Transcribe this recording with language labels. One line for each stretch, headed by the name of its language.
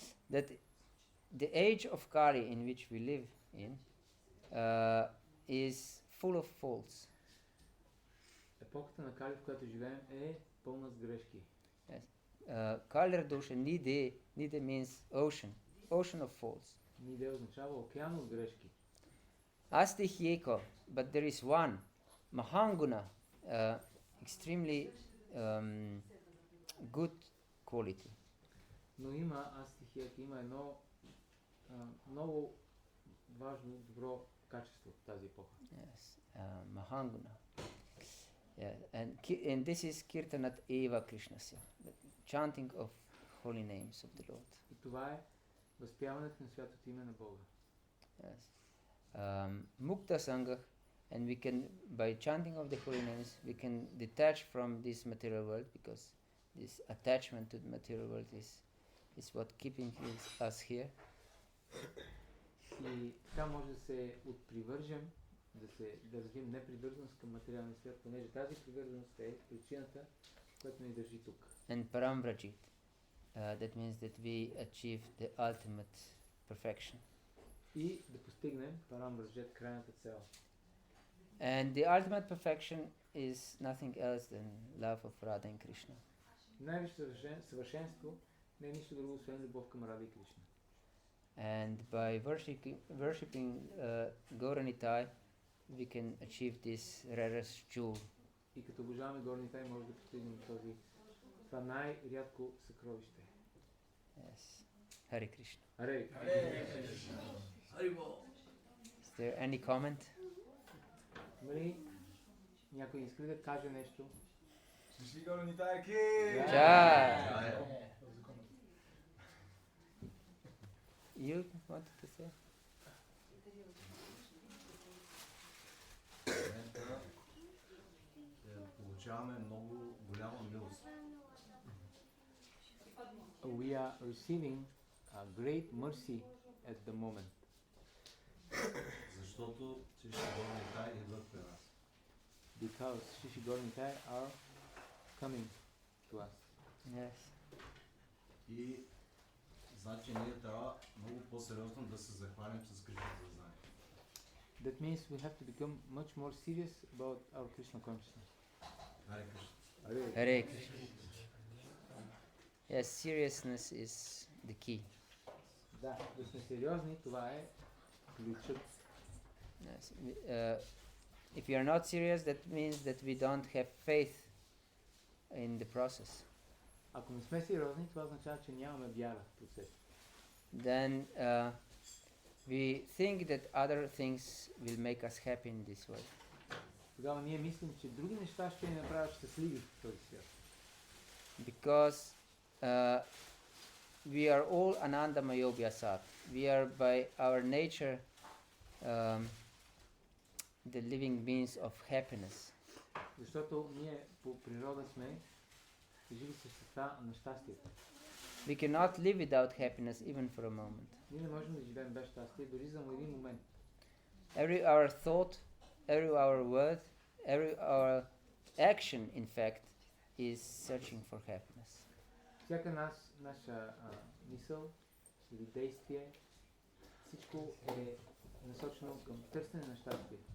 English: That the age of Kali in which we live in is full of faults.
Bulgarian: Епохата на Кали, в която живеем, е пълна с грешки.
Sanskrit: Kalir dosha nide
English: means ocean of faults.
Bulgarian: Ниде означава океан от грешки.
Sanskrit: Asti hyeko,
English: but there is one, mahanguna, extremely good quality.
Bulgarian: Но има астихията, има едно много важно, добро качество в тази епоха.
English: Yes, mahanguna. Yeah, and this is
Sanskrit: kirtanat eva krishnasya,
English: the chanting of holy names of the Lord.
Bulgarian: И това е възпяването на святото име на Бога.
English: Yes.
Sanskrit: Mukta sangha,
English: and we can, by chanting of the holy names, we can detach from this material world, because this attachment to the material world is what keeping us here.
Bulgarian: И така може да се отпривържем, да развием непривързаност към материалния свят, понеже тази привързаност е причината, която ни държи тук.
English: And paramvrajit, that means that we achieve the ultimate perfection.
Bulgarian: И да постигнем парамвраджет, крайната цел.
English: And the ultimate perfection is nothing else than love of Radha and Krishna.
Bulgarian: Най-висшето съвършенство не е нищо друго, освен любов към Рада и Кришна.
English: And by worshipping Gaura Nitai, we can achieve this rarest jewel.
Bulgarian: И като обожаваме Гаура Нитай, може да постигнем това най-рядко съкровище.
English: Yes. Hare Krishna.
Bulgarian: Харе!
English: Is there any comment?
Bulgarian: Нали, някой иска да каже нещо? Гаура Нитай ки! Jai!
English: You wanted to say?
Bulgarian: Получаваме много голяма милост.
English: We are receiving a great mercy at the moment.
Bulgarian: Защото Шиши Гаура Нитай идват при нас.
English: Because Shishi Gaura Nitai are coming to us. Yes.
Bulgarian: И значи ние трябва много по-сериозно да се захванем с Кришна съзнание.
English: That means we have to become much more serious about our Krishna consciousness.
Bulgarian: Харе Кришна.
English: Hare Krishna. Yes, seriousness is the key.
Bulgarian: Да, да сме сериозни, това е ключът.
English: Yes. If you are not serious, that means that we don't have faith in the process.
Bulgarian: Ако не сме сериозни, това означава, че нямаме вяра в процеса.
English: Then we think that other things will make us happy in this world.
Bulgarian: Тогава ние мислим, че други неща ще ни направят щастливи в този свят.
English: Because we are all
Sanskrit: Anandamaya Vyasat.
English: We are by our nature the living beings of happiness.
Bulgarian: Защото ние по природа сме живи същества на щастието.
English: We cannot live without happiness even for a moment.
Bulgarian: Ние не можем да живеем без щастие, дори за един момент.
English: Every our thought, every our word, every our action, in fact, is searching for happiness.
Bulgarian: Всяка наша мисъл или действие, всичко е насочено към търсене на щастие.